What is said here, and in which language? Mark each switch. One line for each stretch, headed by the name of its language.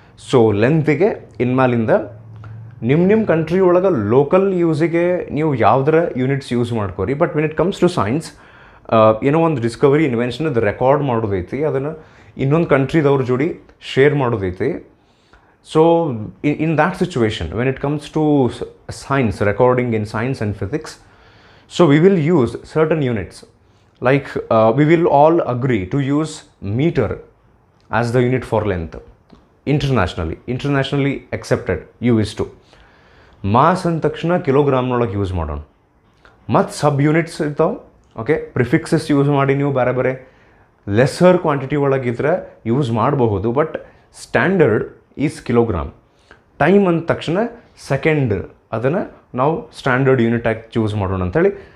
Kannada: So ಲೆಂತಿಗೆ ಇನ್ಮೇಲಿಂದ ನಿಮ್ಮ country ಒಳಗೆ local ಯೂಸಿಗೆ ನೀವು ಯಾವುದರ units use ಮಾಡ್ಕೋರಿ.
English: but when it comes to science
Kannada: ಏನೋ ಒಂದು ಡಿಸ್ಕವರಿ ಇನ್ವೆನ್ಷನ್ ಅದು ರೆಕಾರ್ಡ್ ಮಾಡೋದೈತಿ, ಅದನ್ನು ಇನ್ನೊಂದು ಕಂಟ್ರಿದವ್ರ ಜೋಡಿ share ಮಾಡೋದೈತಿ.
English: So in that situation when it comes to science, recording in science and physics, so we will use certain units like we will all agree to use meter as the unit for length internationally accepted U is 2.
Kannada: Mass ಅಂದ ತಕ್ಷಣ ಕಿಲೋಗ್ರಾಮ್ನೊಳಗೆ use ಮಾಡೋಣ. ಮತ್ತು ಸಬ್ units ಇರ್ತಾವೆ. Okay, prefixes use ಮಾಡಿ ನೀವು ಬೇರೆ ಬೇರೆ lesser quantity ಒಳಗಿದ್ರೆ use ಮಾಡಬಹುದು,
English: But standard is kilogram.
Kannada: Time ಅಂದ ತಕ್ಷಣ ಸೆಕೆಂಡ್, ಅದನ್ನು ನಾವು ಸ್ಟ್ಯಾಂಡರ್ಡ್ ಯೂನಿಟ್ ಆಗಿ ಚೂಸ್ ಮಾಡೋಣ ಅಂಥೇಳಿ.